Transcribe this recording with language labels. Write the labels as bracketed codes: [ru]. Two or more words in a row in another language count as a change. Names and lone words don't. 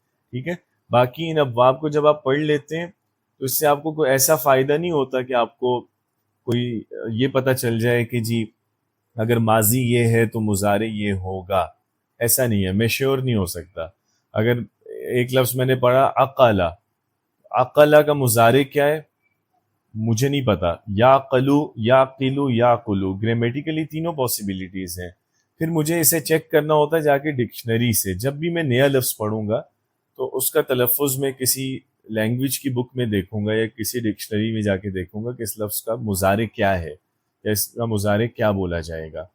[ur] ٹھیک ہے، باقی ان ابواب کو جب آپ پڑھ لیتے ہیں تو اس سے آپ کو کوئی ایسا فائدہ نہیں ہوتا کہ آپ کو کوئی یہ پتہ چل جائے کہ جی اگر ماضی یہ ہے تو مضارع یہ ہوگا. ایسا نہیں ہے، میں شیور نہیں ہو سکتا. اگر ایک لفظ میں نے پڑھا عقلا، عقلا کا مضارع کیا ہے مجھے نہیں پتا. [ar] یا قلو، یا قلو، یا قلو، [ur] گرامیٹیکلی تینوں پاسبلٹیز ہیں. پھر مجھے اسے چیک کرنا ہوتا ہے جا کے ڈکشنری سے. جب بھی میں نیا لفظ پڑھوں گا تو اس کا تلفظ میں کسی لینگویج کی بک میں دیکھوں گا یا کسی ڈکشنری میں جا کے دیکھوں گا کہ اس لفظ کا مضارع کیا ہے یا اس کا مضارع کیا بولا جائے گا.